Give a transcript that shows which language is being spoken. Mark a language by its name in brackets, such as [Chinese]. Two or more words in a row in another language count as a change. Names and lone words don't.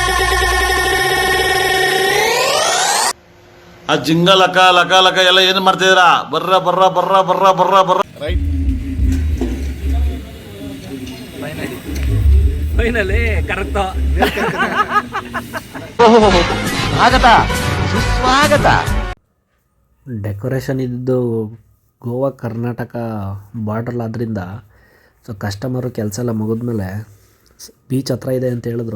[Kannada] ಆ ಜಿಂಗ ಲಕ ಲಕ ಲಕ ಎಲ್ಲ ಏನು ಮಾಡ್ತಿದ್ದೀರಾ? ಬರ್ರ ಬರ್ರ ಬರ್ರ ಬರ್ರ ಬರ್ರ ಬರ್ರ. ರೈಟ್, [English] finally correct. [Kannada] ಸ್ವಾಗತ ಸುಸ್ವಾಗತ. ಡೆಕೋರೇಷನ್ ಇದ್ದು ಗೋವಾ ಕರ್ನಾಟಕ ಬಾರ್ಡ್ರಲ್ ಆದ್ದರಿಂದ ಸೊ ಕಸ್ಟಮರು ಕೆಲಸ ಎಲ್ಲ ಮುಗಿದ್ಮೇಲೆ ಬೀಚ್ ಹತ್ರ ಇದೆ ಅಂತ ಹೇಳಿದ್ರು.